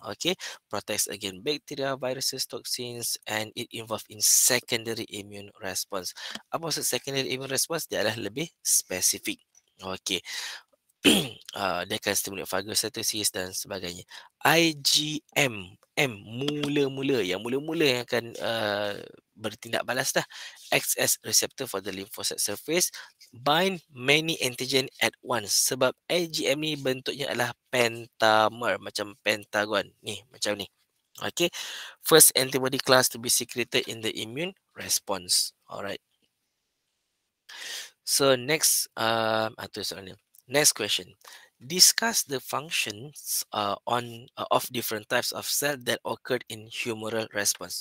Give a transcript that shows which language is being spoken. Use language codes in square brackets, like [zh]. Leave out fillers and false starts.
[en] Okay, protects against bacteria, viruses, toxins, and it involved in secondary immune response. [ms] Apa maksud secondary immune response? Dia adalah lebih spesifik. Okay. Dia akan stimulate phagocytosis dan sebagainya. IgM, M mula-mula, yang mula-mula yang akan bertindak balas dah. [en] Acts as receptor for the lymphocyte surface, bind many antigen at once. [ms] Sebab IgM ni bentuknya adalah pentamer, macam pentagon ni, macam ni. [en] Okay, first antibody class to be secreted in the immune response. Alright. So next, [ms] tu soalan ni. [en] Next question. Discuss the functions of different types of cell that occurred in humoral response.